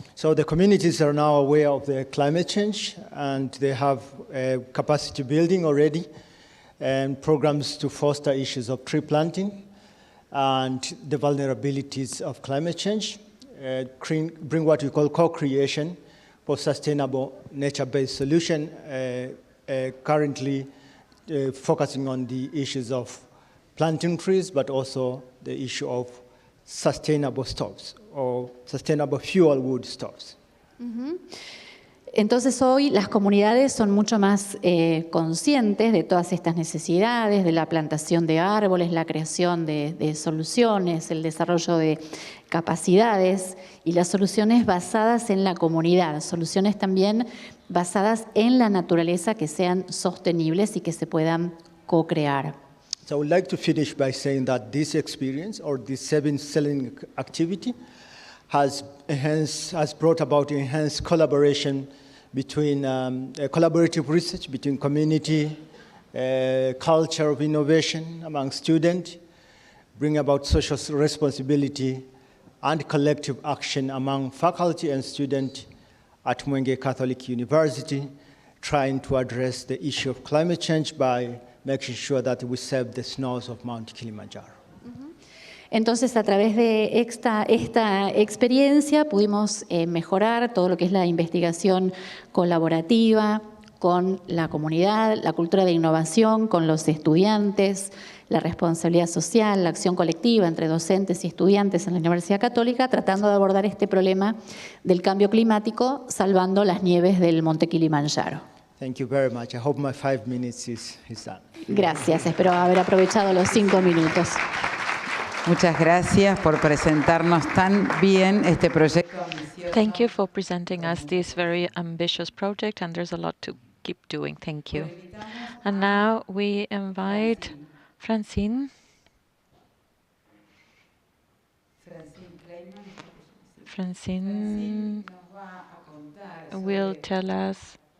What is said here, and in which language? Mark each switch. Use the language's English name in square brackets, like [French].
[English] So the communities are now aware of the climate change and they have capacity building already and programs to foster issues of tree planting and the vulnerabilities of climate change, bring what we call co-creation for sustainable nature-based solution, currently focusing on the issues of planting trees, but also the issue of sustainable stoves or sustainable fuel wood stoves. [Spanish] Entonces hoy las comunidades son mucho más conscientes de todas estas necesidades, de la plantación de árboles, la creación de soluciones, el desarrollo de capacidades y las soluciones basadas en la comunidad, soluciones también basadas en la naturaleza que sean sostenibles y que se puedan co-crear. [English] So I would like to finish by saying that this experience or this seven selling activity has brought about enhanced collaboration between collaborative research between community, culture of innovation among students, bring about social responsibility and collective action among faculty and students at Mwenge Catholic University, trying to address the issue of climate change by making sure that we save the snows of Mount Kilimanjaro. [Spanish] Entonces, a través de esta experiencia pudimos mejorar todo lo que es la investigación colaborativa con la comunidad, la cultura de innovación con los estudiantes, la responsabilidad social, la acción colectiva entre docentes y estudiantes en la Universidad Católica, tratando de abordar este problema del cambio climático, salvando las nieves del Monte Kilimanjaro. [English] Thank you very much. I hope my 5 minutes is done. [Spanish] Gracias, espero haber aprovechado los 5 minutos. Muchas gracias por presentarnos tan bien este proyecto ambicioso. [English] Thank you for presenting us this very ambitious project, and there's a lot to keep doing. Thank you. And now we invite Francine. Francine will tell us.